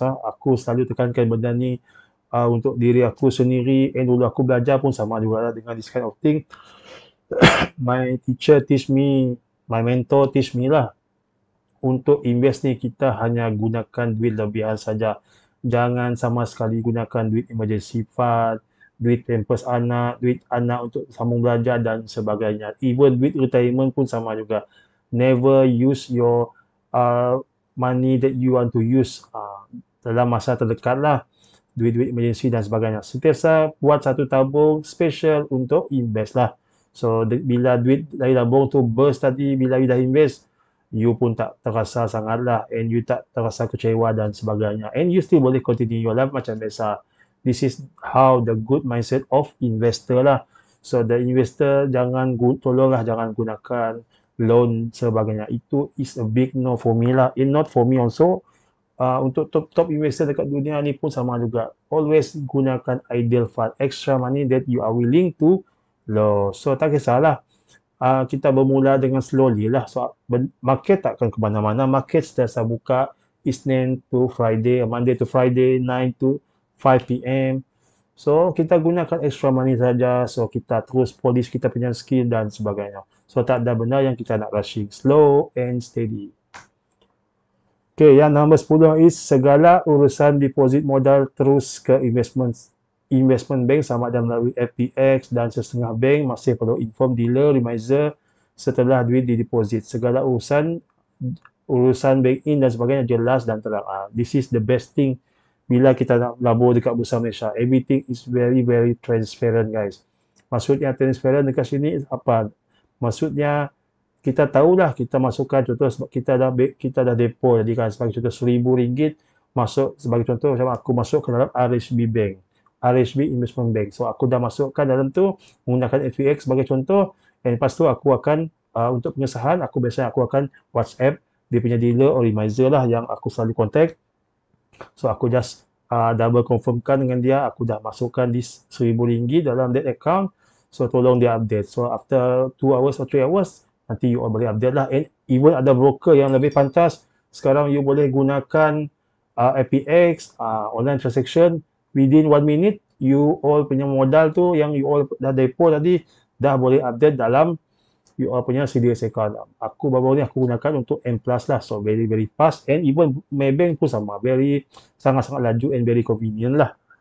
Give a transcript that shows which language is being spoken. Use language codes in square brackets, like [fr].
[ms] Aku selalu tekankan benda ni untuk diri aku sendiri. And dulu aku belajar pun sama juga dengan [en] this kind of thing. My teacher teach me, my mentor teach me lah. [ms] Untuk invest ni kita hanya gunakan duit lebihan saja. Jangan sama sekali gunakan duit emergency fund, duit pampers anak, duit anak untuk sambung belajar dan sebagainya. [en] Even [ms] duit retirement pun sama juga. [en] Never use your money that you want to use [ms] dalam masa terdekat lah. Duit-duit emergency dan sebagainya. Sentiasa buat satu tabung special untuk invest lah. So bila duit dari tabung tu burst tadi, bila you dah invest, you pun tak terasa sangat lah, and you tak terasa kecewa dan sebagainya, and you still boleh continue your life macam biasa. [en] This is how the good mindset of investor lah. [ms] So the investor jangan jangan gunakan loan sebagainya. Itu [en] is a big no for me lah, and not for me also. [ms] Untuk top investor dekat dunia ni pun sama juga. [en] Always [ms] gunakan [en] ideal fund, extra money that you are willing to lose. [ms] So tak kisahlah. Kita bermula dengan slowly lah. So market takkan ke mana-mana. Market sentiasa buka Isnin to Friday, [en] Monday to Friday, 9 to 5 PM. [ms] So kita gunakan extra money saja. So kita terus polish kita punya skill dan sebagainya. So tak ada benda yang kita nak rushing. [en] Slow and steady. [ms] Okay, yang nombor 10 is segala urusan deposit modal terus ke investment bank sama ada melalui FPX dan setengah bank masih perlu inform dealer remiser setelah duit di deposit. Segala urusan bank in dan sebagainya jelas dan terang. [en] This is the best thing [ms] bila kita nak labur dekat Bursa Malaysia. [en] Everything is very very transparent guys. [ms] Maksudnya transparent dekat sini apa? Maksudnya kita tahulah kita masukkan contoh sebab kita dah depo jadi kan sebagai contoh RM1,000 masuk sebagai contoh macam aku masuk ke dalam RHB Bank. RHB Investment Bank. So aku dah masukkan dalam tu menggunakan FPX sebagai contoh, dan lepas tu aku akan untuk pengesahan biasanya aku akan WhatsApp dia punya dealer or remiser lah yang aku selalu contact. So aku just double confirmkan dengan dia aku dah masukkan this RM1,000 dalam that account. So tolong dia update. So after 2 hours or 3 hours nanti you all boleh update lah. And even ada broker yang lebih pantas sekarang you boleh gunakan FPX online transaction. Within 1 minute, you all punya modal tu yang you all dah depo tadi, dah boleh update dalam you all punya CDS account. Aku baru ni aku gunakan untuk M Plus lah. [en] So, very very fast. And even Maybank [ms] pun sama. Sangat-sangat laju [en] and very convenient lah.